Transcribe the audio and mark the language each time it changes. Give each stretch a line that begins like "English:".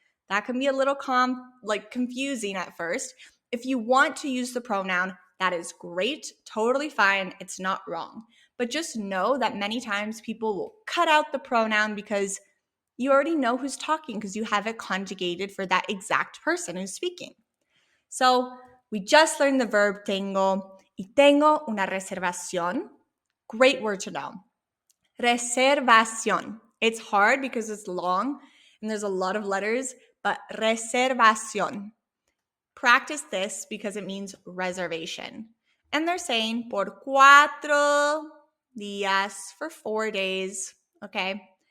English: That can be a little confusing at first. If you want to use the pronoun, that is great, totally fine, it's not wrong. But just know that many times people will cut out the pronoun because you already know who's talking because you have it conjugated for that exact person who's speaking. So we just learned the verb tengo.
Spanish: Y tengo una reservación.
English: Great word to know. Reservación. It's hard because it's long and there's a lot of letters, but reservación. Practice this because it means reservation. And they're saying
Spanish: por 4 días,
English: for 4 days, okay?